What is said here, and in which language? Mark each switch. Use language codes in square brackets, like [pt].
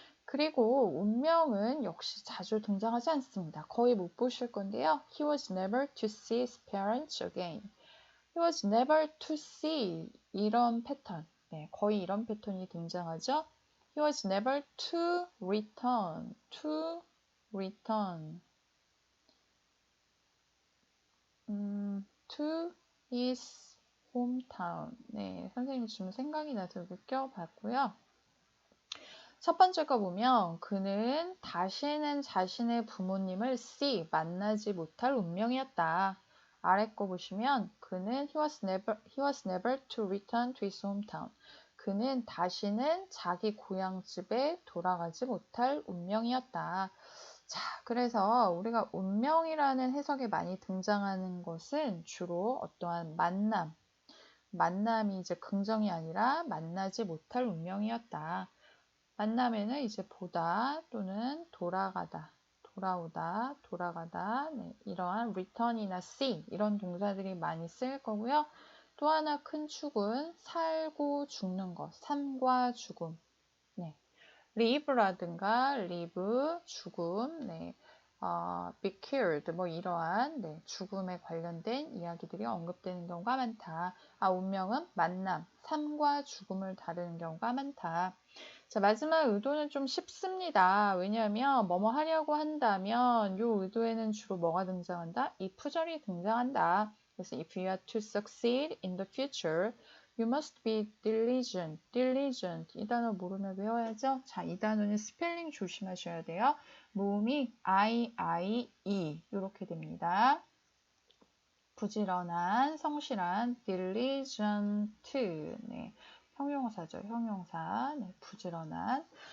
[ko] 그리고 운명은 역시 자주 등장하지 않습니다. 거의 못 보실 건데요. [en] He was never to see his parents again. He was never to see [ko] 이런 패턴, 거의 이런 패턴이 등장하죠. [en] He was never to return, to return, to his hometown. [ko] 선생님이 지금 생각이 나서 껴봤고요. 첫 번째 거 보면 그는 다시는 자신의 부모님을 see, 만나지 못할 운명이었다. 아래 거 보시면 그는 [en] he was never to return to his hometown. [ko] 그는 다시는 자기 고향집에 돌아가지 못할 운명이었다. 자, 그래서 우리가 운명이라는 해석에 많이 등장하는 것은 주로 어떠한 만남이 이제 긍정이 아니라 만나지 못할 운명이었다. 만남에는 이제 보다 또는 돌아가다, 돌아오다, 돌아가다 이러한 return이나 see 이런 동사들이 많이 쓰일 거고요. 또 하나 큰 축은 살고 죽는 것, 삶과 죽음. live라든가 live, 죽음, be killed 뭐 이러한 죽음에 관련된 이야기들이 언급되는 경우가 많다. 운명은 만남, 삶과 죽음을 다루는 경우가 많다. 자, 마지막 의도는 좀 쉽습니다. 왜냐하면 뭐뭐 하려고 한다면 이 의도에는 주로 뭐가 등장한다? if절이 등장한다. 그래서 [en] if you are to succeed in the future, you must be diligent. diligent. [ko] 이 단어 모르면 외워야죠. 자, 이 단어는 스펠링 조심하셔야 돼요. 모음이 I-I-E 이렇게 됩니다. 부지런한, 성실한, diligent. 형용사죠. 형용사. 부지런한.